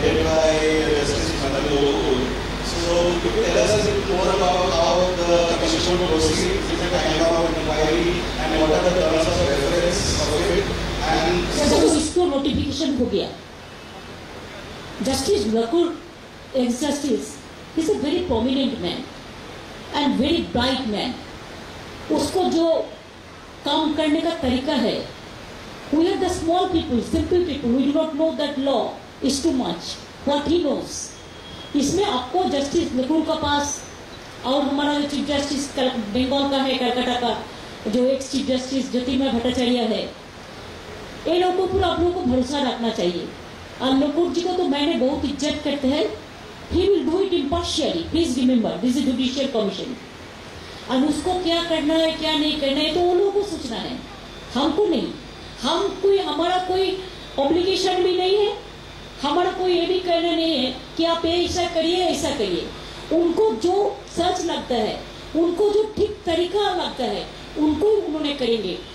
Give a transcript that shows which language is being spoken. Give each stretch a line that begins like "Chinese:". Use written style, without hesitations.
English: So, could you tell us a bit more about how the commission proceeds with the kind of inquiry and what are the terms of reference of it? And so
Hindi: इसको notification हो गया।
English: Justice Lokur ex justice is a very prominent man and very bright man.
Hindi: उसको जो काम करने का तरीका है
English: We are the small people, simple people. We do not know that law is too much. What he knows.
Hindi: इसमें आपको justice Nehru का पास और हमारा जो चीफ जस्टिस बंगाल का है, कलकत्ता का जो एक्स चीफ जस्टिस ज्योतिर्मय भट्टाचार्य है, ये लोगों पर आप लोगों को भरोसा रखना चाहिए। और लोकुर जी को तो मैंने बहुत इज्जत करते हैं।
English: He will do it impartially. Please remember, this is judicial commission.
Hindi: और उसको क्या करना है क्या नहीं करना है तो वो लोगों को सोचना है, हमको नहीं। हम कोई हमारा कोई ऑब्लिगेशन भी नहीं है, हमारा कोई ये भी कहना नहीं है कि आप ऐसा करिए ऐसा करिए। उनको जो सच लगता है, उनको जो ठीक तरीका लगता है, उनको उन्होंने करेंगे।